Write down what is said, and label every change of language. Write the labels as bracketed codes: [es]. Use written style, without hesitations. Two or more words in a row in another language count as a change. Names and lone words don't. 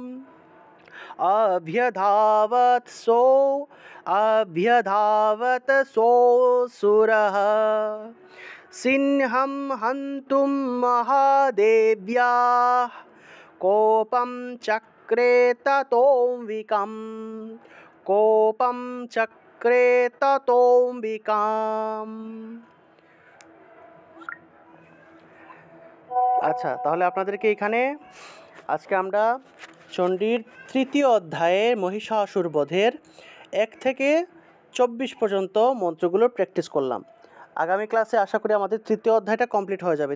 [sa] अभ्यधावत सोऽसुरः सिंहं हन्तुं महादेव्याः कोपं चक्रे ततोऽम्बिकाम्। [bn] আচ্ছা, তাহলে আপনাদেরকে এখানে আজকে আমরা চণ্ডীর তৃতীয় অধ্যায়ের মহিষাসুর বধের 1 থেকে 24 পর্যন্ত মন্ত্রগুলো প্র্যাকটিস করলাম। আগামী ক্লাসে আশা করি আমাদের তৃতীয় অধ্যায়টা কমপ্লিট হয়ে যাবে।